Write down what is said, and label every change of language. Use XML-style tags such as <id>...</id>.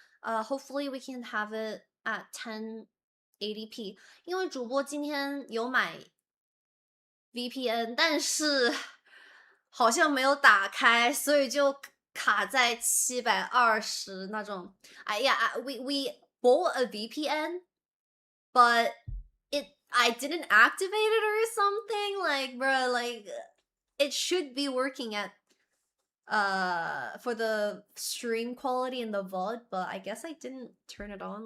<en>Hopefully we can have it at 1080p.</en> <zh>因为主播今天有买 VPN，但是好像没有打开，所以就卡在720那种。</zh> <en>We bought a VPN, but I didn't activate it or something. Like, bro, like it should be working at for the stream quality in the VOD, but I guess I didn't turn it on.</en>